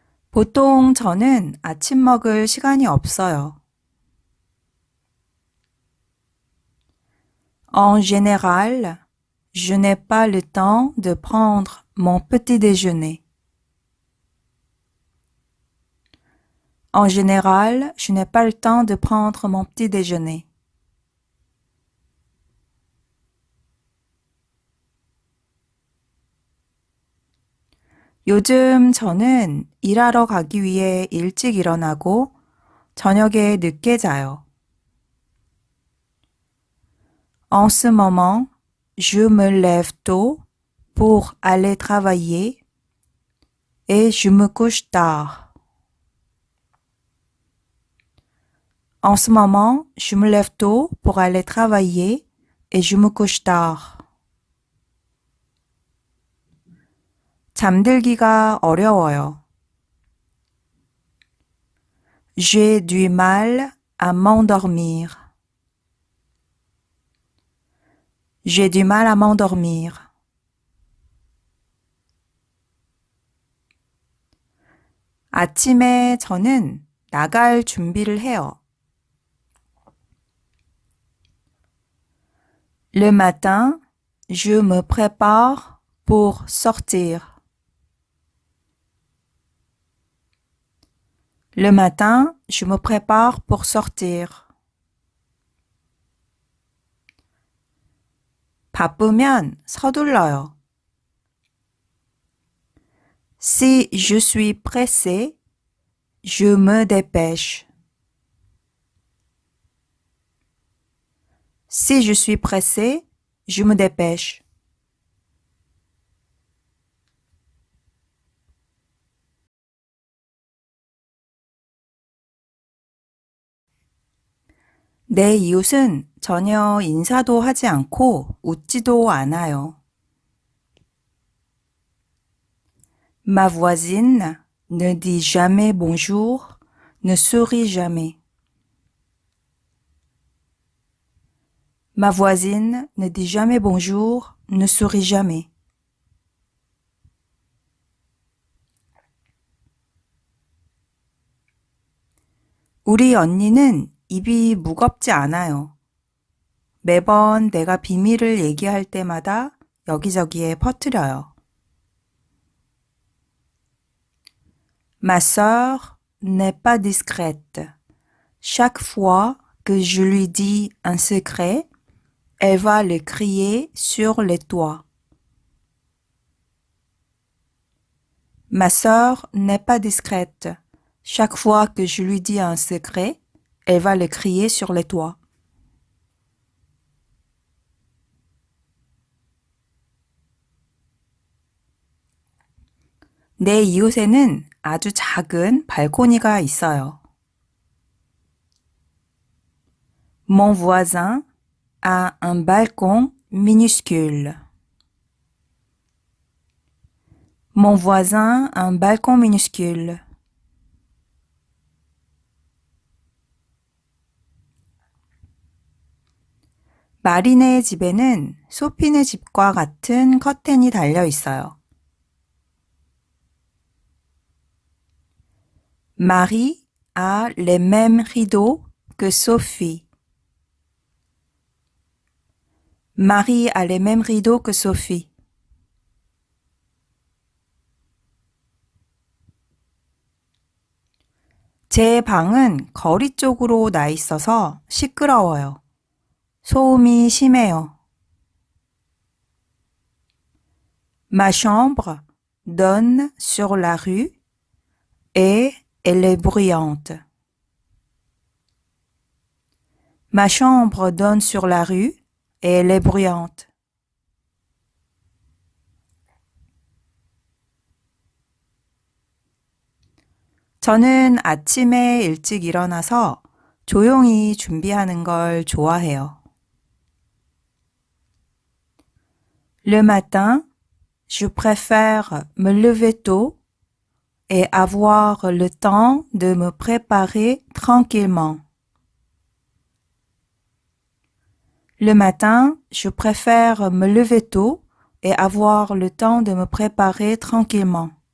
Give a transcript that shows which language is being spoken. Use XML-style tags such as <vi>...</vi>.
<ko>보통 저는 아침 먹을 시간이 없어요.</ko> <fr>En général, je n'ai pas le temps de prendre mon petit déjeuner. En général, je n'ai pas le temps de prendre mon petit déjeuner.</fr> <ko>요즘 저는 일하러 가기 위해 일찍 일어나고 저녁에 늦게 자요.</ko> <fr>En ce moment, je me lève tôt pour aller travailler et je me couche tard. En ce moment, je me lève tôt pour aller travailler et je me couche tard.</fr> <ko>잠들기가 어려워요.</ko> <fr>J'ai du mal à m'endormir. J'ai du mal à m'endormir.</fr> <ko>아침에 저는 나갈 준비를 해요.</ko> <fr>Le matin, je me prépare pour sortir. Le matin, je me prépare pour sortir.</fr> <ko>바쁘면 서둘러요.</ko> <fr>Si je suis pressé, je me dépêche. Si je suis pressé, je me dépêche.</fr> <ko>내 이웃은 전혀 인사도 하지 않고 웃지도 않아요.</ko> <fr>Ma voisine ne dit jamais bonjour, ne sourit jamais. Ma voisine ne dit jamais bonjour, ne sourit jamais.</fr> <ko>우리 언니는 입이 무겁지 않아요. 매번 내가 비밀을 얘기할 때마다 여기저기에 퍼뜨려요.</ko> <fr>Ma sœur n'est pas discrète. Chaque fois que je lui dis un secret, elle va le crier sur les toits. Ma sœur n'est pas discrète. Chaque fois que je lui dis un secret, elle va le crier sur les toits.</fr> <ko>내 이웃에는 아주 작은 발코니가 있어요.</ko> <fr>Mon voisin a un balcon minuscule. Mon voisin a un balcon minuscule.</fr> <ko>마리네 집에는 소피네 집과 같은 커튼이 달려 있어요.</ko> <fr>Marie a les mêmes rideaux que Sophie. Marie a les mêmes rideaux que Sophie.</fr> <ko>제 방은 거리 쪽으로 나 있어서 시끄러워요. 소음이 심해요.</ko> <fr>Ma chambre donne sur la rue et elle est bruyante. Ma chambre donne sur la rue et elle est bruyante.</fr> <ko>저는 아침에 일찍 일어나서 조용히 준비하는 걸 좋아해요.</ko> <fr>Le matin, je préfère me lever tôt et avoir le temps de me préparer tranquillement. Le matin, je préfère me lever tôt et avoir le temps de me préparer tranquillement.</fr>